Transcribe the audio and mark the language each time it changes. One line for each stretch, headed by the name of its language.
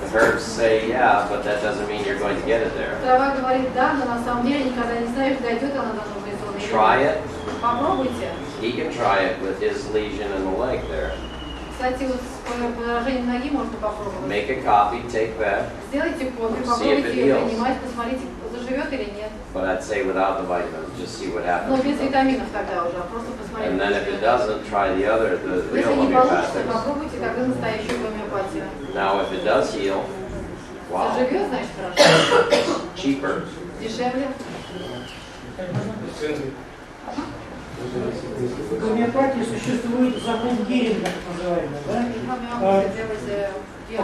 English: The herbs say, yeah, but that doesn't mean you're going to get it there.
Russian: Трава говорит да, но на самом деле никогда не знаешь, дойдет она до нужной зоны или нет.
English: Try it.
Russian: Попробуйте.
English: He can try it with his lesion in the leg there.
Russian: Кстати, вот с поражением ноги можно попробовать.
English: Make a copy, take that,
Russian: Сделайте копию,
English: See if it
Russian: попробуйте ее
English: heals.
Russian: принимать, посмотрите, заживет или нет.
English: but I'd say without the vitamins, just see what
Russian: Но
English: happens.
Russian: без витаминов тогда уже, а просто посмотрите.
English: And then if it doesn't, try the other, the real
Russian: Если не получится,
English: homeopathics.
Russian: попробуйте тогда настоящую гомеопатию.
English: Now, if it does heal, wow,
Russian: Заживет, значит хорошо.
English: cheaper.
Russian: Дешевле. В гомеопатии существует закон Геринга, так называемый, да?